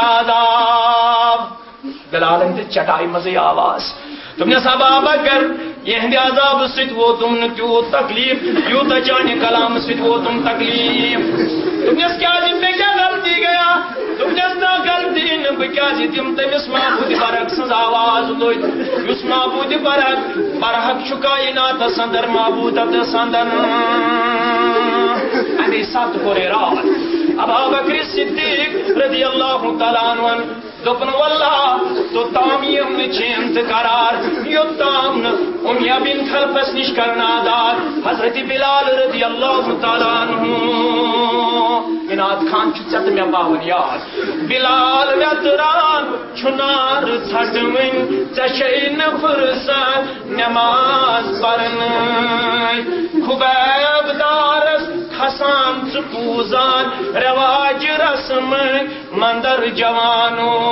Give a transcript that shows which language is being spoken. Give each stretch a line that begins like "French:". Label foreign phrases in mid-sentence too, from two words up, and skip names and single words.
Kashmiri: عذاب بلالن دِژ چٹائی منٛزٕے آواز دوٚپنس ابا بکر یہندِ عذاب سۭتۍ ووتُم نہٕ تیوٗت تکلیٖف یوٗتاہ چانہِ کلامہٕ سۭتۍ ووتُم تکلیٖف دوٚپنس کیازِ مےٚ کیٛاہ غلطی گیا دوٚپنس نہ غلطی نہٕ بہٕ کیازِ دِمہٕ تٔمِس محبوٗدِ برحق سٕنٛز آواز لوٚدۍ یُس محبوٗدِ برحق چھُ کایناتس انٛدر محبوٗدتس انٛدر امی سات کوٚر اراد ابا بکر صدیق
Arabic: رضی اللہ تعالیٰ عنہ
Kashmiri: دوپن واللہ توٚتام یِم نہٕ چین تہٕ قرار یوٚتام نہٕ امیہ بن خلفس نِش کرن آداد حضرت بلال
Arabic: رضی اللہ تعالیٰ عنہ
Kashmiri: عناد خان چھُ ژےٚ تہٕ مےٚ پاوان یاد بلال ویتران چھُ نار ژھٹوٕنۍ ژےٚ چھے نہٕ فرصت نٮ۪ماز پرنٕچ خُبیب دارس کھسان ژٕ پوٗزان رواج رسمٕکۍ مندر جوانو